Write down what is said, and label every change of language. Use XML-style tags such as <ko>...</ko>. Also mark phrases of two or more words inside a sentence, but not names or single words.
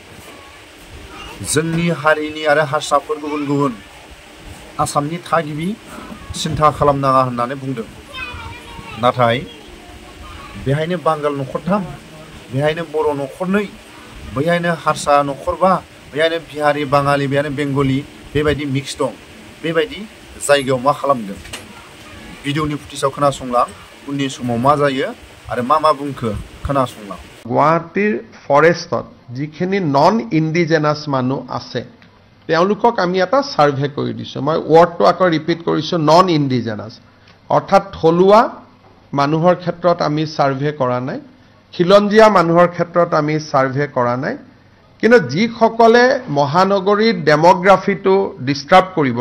<brx>जोंनि हारिनि आरो हारसाफोर गुबुन गुबुन आसामनि थागिबि सिन्था खालामनाङा होननानै बुंदों नाथाय बेहायनो बांगाल नखरथाम बेहायनो बर' नखरनै बेहायनो हारसा नखरबा बेहायनो बिहारी बाङालि बेहायनो बेंगली बेबायदि मिक्स दं बेबायदि जायगायाव मा खालामदों भिडिअनि फुटेजआव खोनासंलां उननि समाव मा जायो आरो मा बुंखो खोनासंलां</brx> <as>গুৱাহাটীৰ ফৰেষ্টত যিখিনি</as> <en>non indigenous</en> <as>মানুহ আছে তেওঁলোকক আমি এটা সাৰ্ভে কৰি দিছো মই ওয়াৰ্ডটো আকৌ ৰিপিট কৰিছো</as> <en>non indigenous</en> <as>অৰ্থাৎ থলুৱা মানুহৰ ক্ষেত্ৰত আমি সাৰ্ভে কৰা নাই খিলঞ্জিয়া মানুহৰ ক্ষেত্ৰত আমি সাৰ্ভে কৰা নাই কিন্তু যিসকলে মহানগৰীৰ ডেমোগ্ৰাফিটো ডিস্টাৰ্ব কৰিবৰ</as>